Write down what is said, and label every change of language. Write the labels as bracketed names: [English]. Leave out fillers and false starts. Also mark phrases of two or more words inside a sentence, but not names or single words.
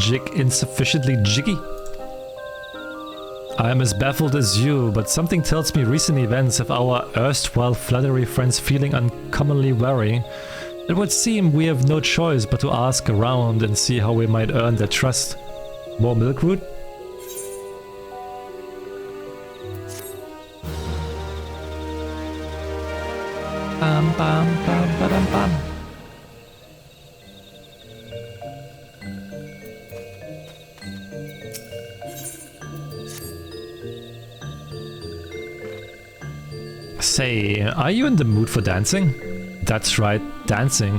[English] Jig insufficiently jiggy? I am as baffled as you, but something tells me recent events have our erstwhile fluttery friends feeling uncommonly wary. It would seem we have no choice but to ask around and see how we might earn their trust. More Milkroot? Bam, bam, bam, ba-dam, bam. Say, are you in the mood for dancing? That's right, dancing.